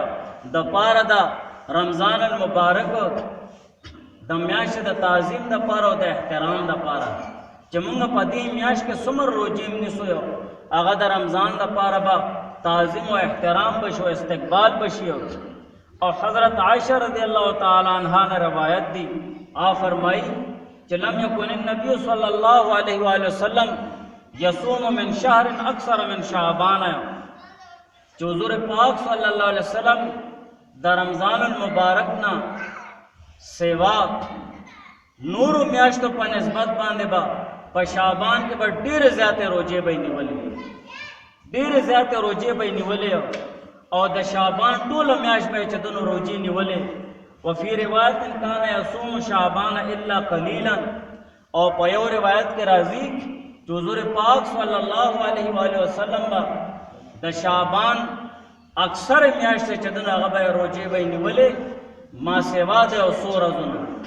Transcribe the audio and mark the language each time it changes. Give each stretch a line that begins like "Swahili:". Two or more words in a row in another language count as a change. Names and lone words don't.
Pashto: د پاره د رمضان المبارک د میاشتې د تعظیم دپاره او د احترام دپاره چې موږ په دې میاشت کې څومره روزې نیسو هغه د رمضان دپاره به تعظیم او احترام بشي او استقبال بشي. او حضرت عائشہ رضی اللہ تعالی عنہا نے روایت دی، آپ فرمائی کہ
Arabic: لم یکن النبی صلی اللہ علیہ وآلہ وسلم یصوم من شہر اکثر من شعبان،
Pashto: جو حضور پاک صلی اللہ علیہ وسلم دا رمضان المبارک نا سیوا نور میاشتو په نسبت باندې با په شعبان کې به ډېر زیاتې روزې به نیولې، ډېر زیاتې روزې به نیولې او د شعبان ټوله میاشت به چې دنو روزې نیولې.
Arabic: وفي روایت کان یصوم شعبان الا قلیلا،
Pashto: او په یو روایت کې راځي چې حضور پاک
Arabic: صلی الله علیه و آله وسلم
Pashto: با د شعبان اکثر میاشت چې دنو هغه به روزې به نیولې ما سوا د یو څو ورځو.